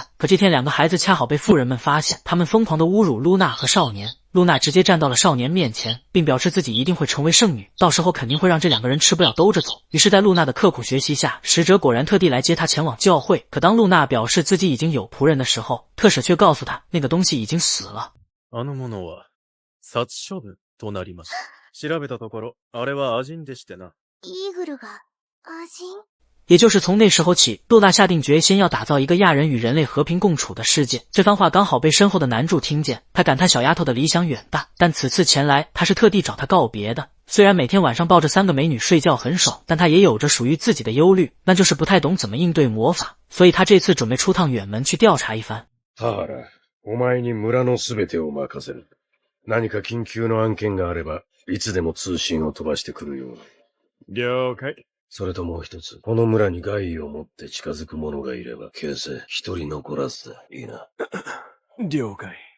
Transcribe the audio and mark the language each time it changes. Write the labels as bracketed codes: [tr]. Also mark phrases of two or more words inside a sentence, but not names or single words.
[zh] 可这天两个孩子恰好被富人们发现，他们疯狂地侮辱露娜和少年。露娜直接站到了少年面前，并表示自己一定会成为圣女，到时候肯定会让这两个人吃不了兜着走。于是在露娜的刻苦学习下，使者果然特地来接她前往教会。可当露娜表示自己已经有仆人的时候，特使却告诉她那个东西已经死了。 [ja] あのものは殺処分となります。調べたところ、あれはアジンでしてな。イーグルがアジン？ [zh] 也就是从那时候起，露娜下定决心要打造一个亚人与人类和平共处的世界。这番话刚好被身后的男主听见，他感叹小丫头的理想远大，但此次前来他是特地找她告别的。虽然每天晚上抱着3个美女睡觉很爽，但他也有着属于自己的忧虑，那就是不太懂怎么应对魔法，所以他这次準備出趟遠門去調查一番。 [ja] ハーラ、お前に村のすべてを任せる。何か緊急の案件があれば、いつでも通信を飛ばしてくるように。了解。それともう一つ、この村に害意を持って近づく者がいれば、形成一人残らずでいいな。了解。